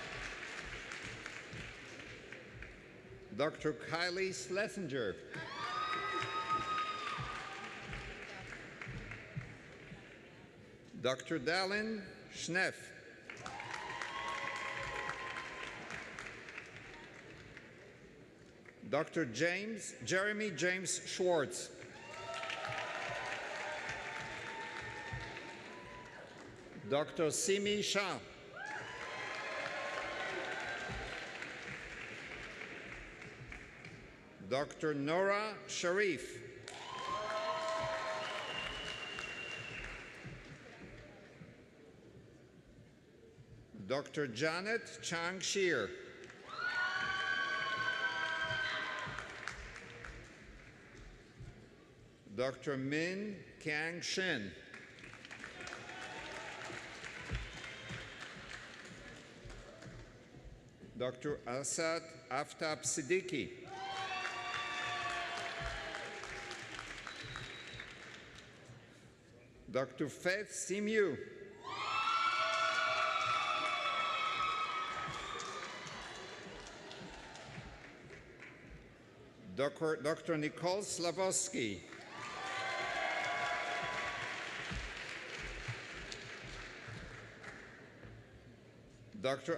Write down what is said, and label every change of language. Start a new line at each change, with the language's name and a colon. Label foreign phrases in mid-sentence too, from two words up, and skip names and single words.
English: Dr. Kylie Schlesinger. Dr. Dallin Schneff. Dr. Jeremy James Schwartz. Dr. Simi Shah. Dr. Nora Sharif. Dr. Janet Chang Shear. Dr. Min Kang Shin. Dr. Asad Aftab Siddiqui. Dr. Faith Simu. Dr. Nicole Slavosky. Dr.